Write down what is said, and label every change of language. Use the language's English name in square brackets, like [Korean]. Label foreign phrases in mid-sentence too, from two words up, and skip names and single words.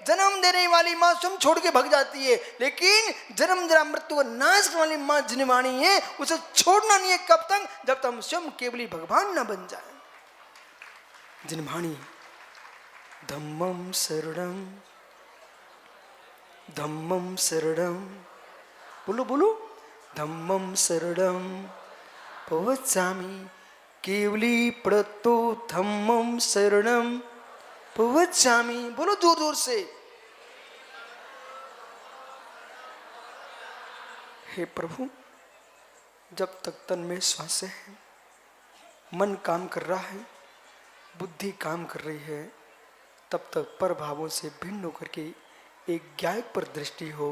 [Hindi] जन्म देने वाली माँ स्वयं छोड़ के भग जाती है, लेकिन जन्म जरा मृत्यु को नाश करने वाली माँ जिनवाणी है, उसे छोड़ना नहीं है। कब तक? जब तक हम स्वयं केवली भगवान न बन जाए। [Prakrit languages] जिनवाणी धम्मम शरणम, धम्मम शरणम, [Hindi] बोलो बोलो, [Prakrit languages] धम्मम शरणम पवच्चामि, केवली प्रतो धम्मम शरणम पवच्चामि। [Hindi] बोलो जोर जोर से। हे प्रभु, जब तक तन में श्वास है, मन काम कर रहा है, बुद्धि काम कर रही है, तब तक पर भावों से भिन्न होकर के एक ज्ञायक पर दृष्टि हो।